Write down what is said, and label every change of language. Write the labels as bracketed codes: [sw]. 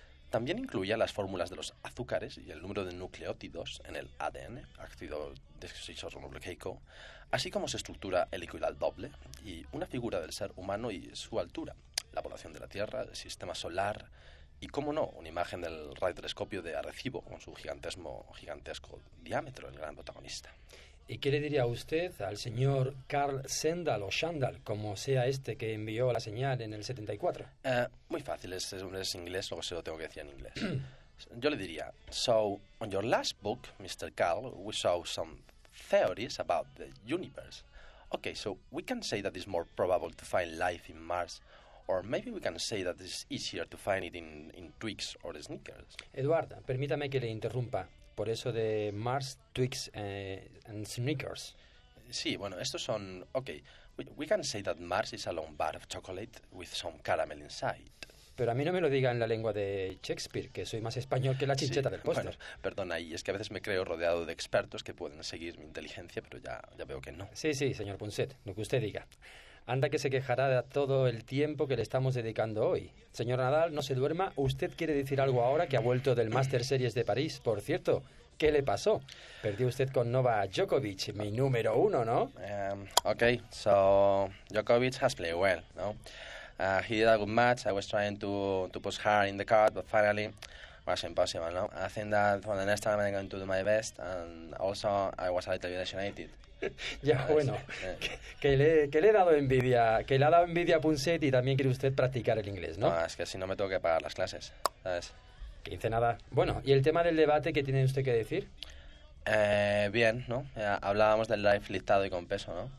[es] También incluía las fórmulas de los azúcares y el número de nucleótidos en el ADN, ácido desoxirribonucleico, así como su estructura helicoidal doble y una figura del ser humano y su altura, la población de la Tierra, el sistema solar y, cómo no, una imagen del radiotelescopio de Arecibo con su gigantesco diámetro, el gran protagonista. ¿Y qué le diría usted al señor Carl Sandal o Shandal, como sea este que envió la señal en el 74? Muy fácil, ese hombre es inglés, luego se lo tengo que decir en inglés. Yo le diría, [en] so, on your last book, Mr. Carl, we saw some theories about the universe. Okay, so we can say that it's more probable to find life in Mars, or maybe we can say that it's easier to find it in Twix or Snickers. [es] Eduardo, permítame que le interrumpa. Por eso de Mars, Twix and Snickers. Sí, bueno, estos son... [en] Okay, we can say that Mars is a long bar of chocolate with some caramel inside. [es] Pero a mí no me lo diga en la lengua de Shakespeare, que soy más español que la chincheta, sí, del póster. Bueno, perdona, y es que a veces me creo rodeado de expertos que pueden seguir mi inteligencia, pero ya veo que no. Sí, sí, señor Ponset, lo que usted diga. Anda que se quejará de todo el tiempo que le estamos dedicando hoy. Señor Nadal, no se duerma. ¿Usted quiere decir algo ahora que ha vuelto del Master Series de París? Por cierto, ¿qué le pasó? Perdió usted con Novak Djokovic, mi número uno, ¿no? [en] Okay, so Djokovic has played well, ¿no? He did a good match. I was trying to push hard in the court, but finally was impossible, ¿no? I think that for the next time I'm going to do my best, and also I was a little bit disillusionated. [es] Ya, bueno, que le he dado envidia, que le ha dado envidia a Punset y también quiere usted practicar el inglés, ¿no? No, es que si no me tengo que pagar las clases, ¿sabes? Que dice nada. Bueno, ¿y el tema del debate qué tiene usted que decir? Bien, ¿no? Hablábamos del live listado y con peso, ¿no?